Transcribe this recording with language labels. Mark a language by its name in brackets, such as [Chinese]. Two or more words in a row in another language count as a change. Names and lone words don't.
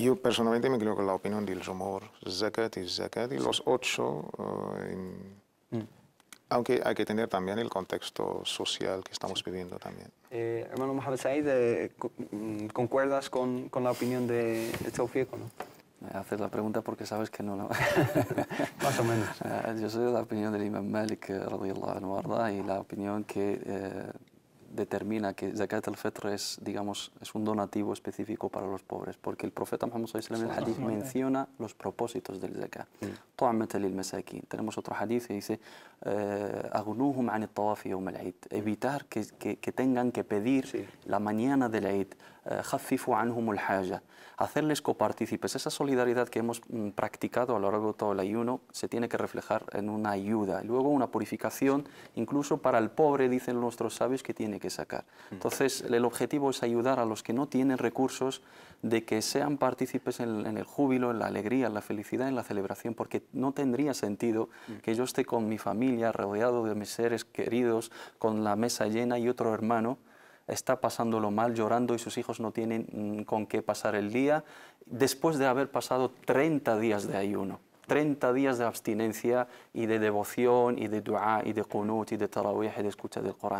[Spanish] Yo personalmente me inclino con la opinión del Jumhur, Zakat y los 8, aunque hay que tener también el contexto social que estamos viviendo también. Hermano Mohamed Said, ¿concuerdas con la opinión de Tawfiq o no? Me haces la pregunta porque sabes que no la... Más o menos. Yo soy de la opinión del Imam Malik, [Arabic] رضي الله عنه وأرضاه, [Spanish] y la opinión que determina que [Arabic] زكاة الفطر [Spanish] es, digamos, es un donativo específico para los pobres, porque el profeta Muhammad [Arabic] صلى الله عليه وسلم [Spanish] en el hadith menciona los propósitos del Zakat. [Arabic] طعمة للمساكين. [Spanish] Tenemos otro hadith que dice [Arabic] أغنوهم عن الطواف يوم العيد, [Spanish] evitar que tengan que pedir la mañana del Eid, [Arabic] خففوا عنهم الحاجة, [Spanish] hacerles copartícipes. Esa solidaridad que hemos practicado a lo largo de todo el ayuno se tiene que reflejar en una ayuda, y luego una purificación, incluso para el pobre, dicen nuestros sabios, que tiene que sacar. Entonces, el objetivo es ayudar a los que no tienen recursos de que sean partícipes en el júbilo, en la alegría, en la felicidad, en la celebración, porque no tendría sentido que yo esté con mi familia, rodeado de mis seres queridos, con la mesa llena, y otro hermano está pasándolo mal, llorando, y sus hijos no tienen con qué pasar el día, después de haber pasado 30 días de ayuno, 30 días de abstinencia y de devoción y de dua y de qunut y de tarawih y de escucha del Corán.